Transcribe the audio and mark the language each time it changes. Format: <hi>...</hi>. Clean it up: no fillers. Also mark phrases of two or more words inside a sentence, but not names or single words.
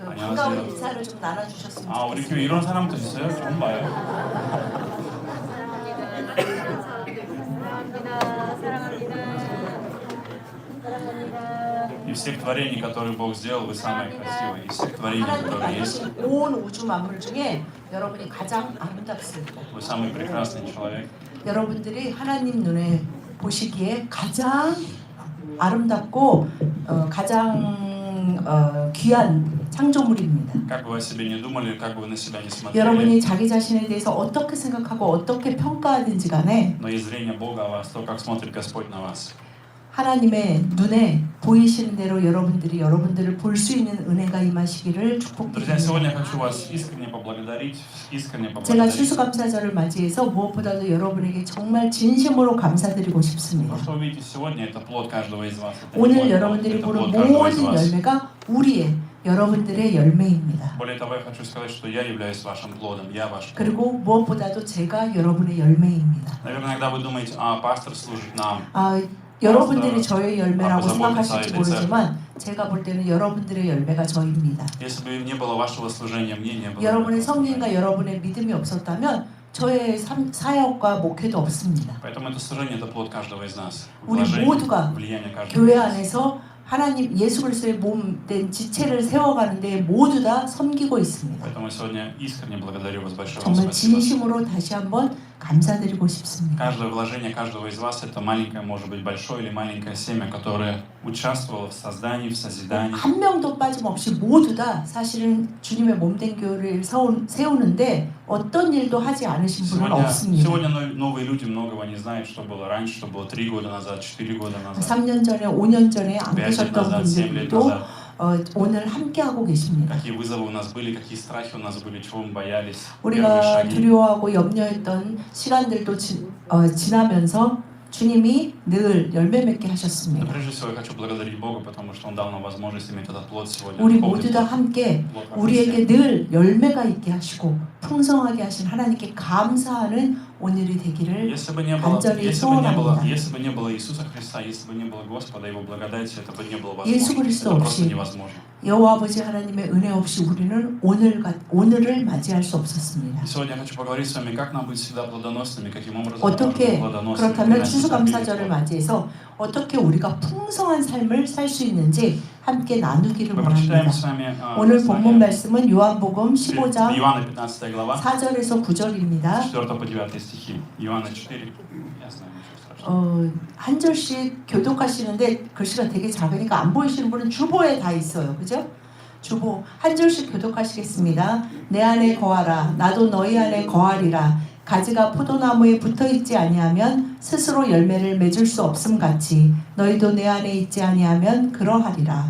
<ko>반가운 인사를 좀 나눠주셨으면 아, 우리 좋겠습니다. 교회 이런 사람도 있어요? 처음 봐요.</ko> <ru>Из всех творений, которые Бог сделал, вы самые красивые. Из всех творений,</ru> <ko>하나님</ko> <ru>которые есть,</ru> <ko>만드신 온 우주 만물 중에 여러분이 가장 아름답습니다.</ko> <ru>вы самый прекрасный человек.</ru> <ko>여러분들이 하나님 눈에 보시기에 가장 아름답고 가장 귀한 창조물입니다.</ko> <ru>Как бы вы о себе не думали, как бы вы на себя не смотрели,</ru> <ko>여러분이 자기 자신에 대해서 어떻게 생각하고 어떻게 평가하든지 간에</ko> <ru>но есть зрение Бога о вас, то, как смотрит Господь на вас.</ru> <ko>하나님의 눈에 보이시는 대로 여러분들이 여러분들을 볼 수 있는 은혜가 임하시기를</ko> <ru>Друзья, сегодня я</ru> <ko>축복드립니다.</ko> <ru>хочу вас искренне поблагодарить,</ru> <ko>제가 추수감사절을 맞이해서 무엇보다도 여러분에게 정말 진심으로 감사드리고 싶습니다.</ko> <ru>То, что вы видите сегодня, это плод каждого из вас. Это</ru> <ko>오늘</ko> <ru>плод,</ru> <ko>여러분들이</ko> <ru>это</ru> <ko>보는</ko> <ru>плод каждого из</ru> <ko>모든</ko> <ru>вас.</ru> <ko>열매가 우리의 여러분들의 열매입니다.</ko> <ru>Более того, я хочу сказать, что я являюсь вашим плодом, я ваш плод.</ru> <ko>그리고 무엇보다도 제가 여러분의 열매입니다.</ko> <ru>Наверное, иногда вы думаете, пастор служит нам.</ru> <ko>여러분들이 저의 열매라고 생각하실지 모르지만 제가 볼 때는 여러분들의 열매가 저입니다.</ko> <ru>Если бы не было вашего служения, мне не было.</ru> <ko>여러분의 성경과 여러분의 믿음이 없었다면 저의 사역과 목회도 없습니다.</ko> <ru>Поэтому это служение, это плод каждого из нас.</ru> <ko>우리 모두가</ko> <ru>влияние каждого</ru> <ko>교회</ko> <ru>из нас.</ru> <ko>안에서 하나님 예수 그리스도의 몸된 지체를 세워가는데 모두 다 섬기고 있습니다.</ko> <ru>Поэтому сегодня искренне благодарю вас, большое вам</ru> <ko>정말</ko> <ru>спасибо.</ru> <ko>진심으로 다시 한번 감사드리고 싶습니다.</ko> <ru>Каждое вложение каждого из вас это маленькое, может быть, большое или маленькое семя, которое участвовало в создании, в созидании.</ru> <ko>한 명도 빠짐없이 모두 다 사실은 주님의 몸된 교회를 세우는데 어떤 일도 하지 않으신 분은 없습니다.</ko> <ru>Сегодня новые люди многого не знают, что было раньше, что было 3 года назад, 4 года назад.</ru> <ko>3년 전에, 5년 전에 안 5</ko> <ru>лет</ru> <ko>계셨던</ko> <ru>назад, 7 лет</ru> <ko>분들도</ko> <ru>назад.</ru> <ko>오늘 함께하고 계십니다.</ko> <ru>Какие вызовы у нас были, какие страхи у нас были, чего мы боялись.</ru> <ko>우리가</ko> <ru>Первые шаги.</ru> <ko>두려워하고 염려했던 시간들도 지나면서 주님이 늘 열매 맺게</ko> <ru>Но</ru> <ko>하셨습니다.</ko> <ru>прежде всего я хочу благодарить Бога, потому что Он дал нам возможность иметь этот плод сегодня.</ru> <ko>우리</ko> <ru>Духовный</ru> <ko>모두 다</ko> <ru>плод.</ru> <ko>함께</ko> <ru>плод во</ru> <ko>우리에게</ko> <ru>Христе.</ru> <ko>늘 열매가 있게 하시고 풍성하게 하신 하나님께 감사하는 오늘이 되기를</ko> <ru>Если бы не</ru> <ko>간절히 소원합니다.</ko> <ru>было Иисуса Христа, если бы не было Господа, Его благодати, это бы не было</ru> <ko>예수</ko> <ru>возможно.</ru> <ko>그리스도</ko> <ru>Это просто</ru> <ko>없이</ko> <ru>невозможно.</ru> <ko>여호와 아버지 하나님의 은혜 없이 우리는 오늘을 맞이할 수 없었습니다.</ko> <ru>И сегодня я хочу поговорить с вами, как нам быть всегда плодоносными, каким образом</ru> <ko>어떻게</ko> <ru>мы можем быть плодоносными.</ru> <ko>그렇다면</ko> <ru>приносить</ru> <ko>추수감사절을</ko> <ru>обилие</ru> <ko>맞이해서 어떻게 우리가 풍성한 삶을 살 수 있는지 함께 나누기를</ko> <ru>Мы прочитаем</ru> <ko>원합니다.</ko> <ru>с вами</ru> <ko>오늘 본문 말씀은 요한복음 15장</ko> <ru>Иоанна 15 глава,</ru> <ko>4절에서 9절입니다.</ko> <ru>4 по 9 стихи. Иоанна 4. Я знаю, ничего страшного.</ru> <ko>한 절씩 교독하시는데 글씨가 되게 작으니까 안 보이시는 분은 주보에 다 있어요. 그죠? 주보 한 절씩 교독하시겠습니다. 내 안에 거하라. 나도 너희 안에 거하리라. 가지가 포도나무에 붙어있지 아니하면 스스로 열매를 맺을 수 없음 같이 너희도 내 안에 있지 아니하면 그러하리라.</ko>